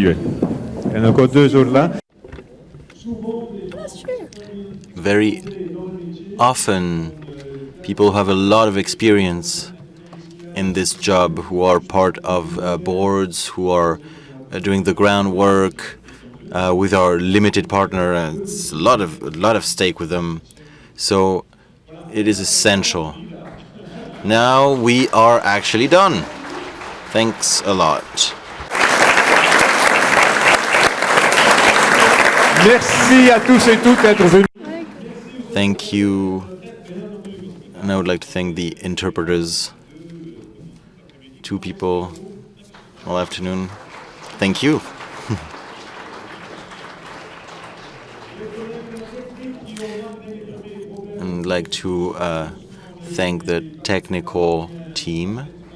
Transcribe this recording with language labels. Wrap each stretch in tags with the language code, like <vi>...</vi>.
<fr>Il y en a encore deux autres là.</fr> <en>Very often, people who have a lot of experience in this job, who are part of boards, who are doing the groundwork with our limited partner, and it's a lot of stake with them. So it is essential. Now we are actually done. Thanks a lot.</en> <fr>Merci à tous et toutes d'être venus.</fr> <en>Thank you. And I would like to thank the interpreters. 2 people all afternoon. Thank you. And I'd like to thank the technical team.</en>